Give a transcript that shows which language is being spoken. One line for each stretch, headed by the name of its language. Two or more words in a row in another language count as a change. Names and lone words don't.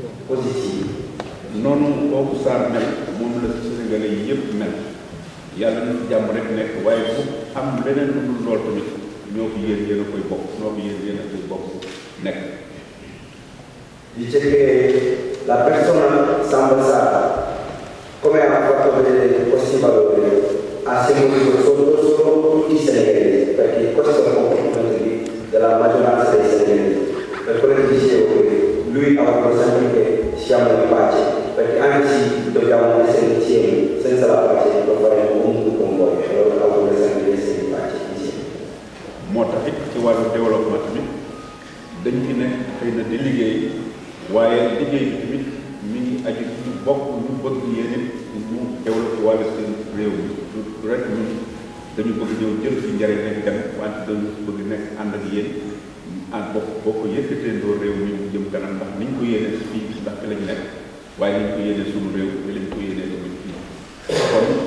Italian: positive.
Wolof: noonu kooku Sarr mel moom la Sénégalais yi yëpp mel yàlla na jàmm rek nekk waaye bu am leneen lu dul lool tamit ñoo ko yéen a koy bokk ñoo ko yéen a koy bokk nekk.
Italian: Dice che la persona Samba Sarr, come ha fatto vedere questi valori, ha seguito solo tutti i senegalesi, perché questo è il comportamento della maggioranza dei senegalesi. Per quello che dicevo che lui ha voluto sempre che siamo in pace, perché anche se dobbiamo essere insieme, senza la pace lo faremo comunque con voi, allora ha voluto sempre essere in pace insieme.
Wolof: moo tax it ci wàllu développement tamit dañ fi nekk xëy na di liggéey waaye liggéey bi tamit mi ngi aju ñu bokk ñu bëgg yéen it ñu développé wàllu seen réew mi du rek ñun dañu bëgg ñëw jël fi njëriñ nekk dem wante dañu bëgg nekk ànd ak yéen ànd bokk yëkkateendoo réew mi mu jëm kanam ndax niñ ko yéenee si fii ndax fi lañu nekk waaye niñ ko yéenee suñu réew fi lañ ko yéenee tamit fii kon